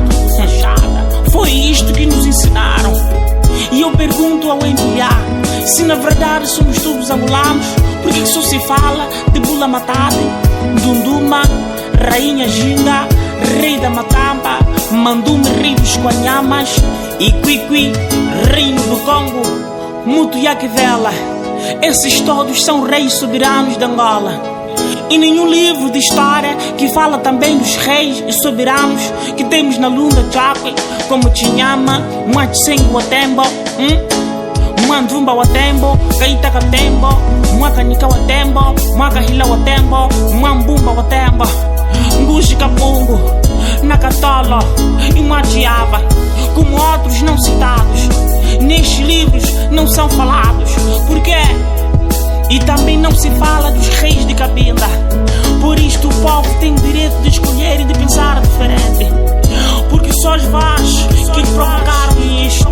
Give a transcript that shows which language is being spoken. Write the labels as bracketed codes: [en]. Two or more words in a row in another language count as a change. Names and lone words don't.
[pt] Foi isto que nos ensinaram. E eu pergunto ao MPLA, se na verdade somos todos angolanos, por que só se fala de Bula Matade, Dunduma, Rainha Ginga, Rei da Matamba, Mandume, Rei dos Quanhamas, e Quiqui, Reino do Congo, Mutuyakivela? Esses todos são reis soberanos de Angola. E nenhum livro de história que fala também dos reis e soberanos que temos na Lunda Chakwe, como Chinyama, Mwatsengo Otembo, Mwandumba Otembo, Kaitaka Otembo, Mwakanika Otembo, Mwakahila Otembo, Mwambumba Otembo, Ngushi Kapungu, Nakatolo e Mwachiava, como outros não citados. Nestes livros não são falados. Por quê? E também não se fala dos reis de Cabinda. Por isto o povo tem o direito de escolher e de pensar diferente. Porque só os vós que provocaram isto.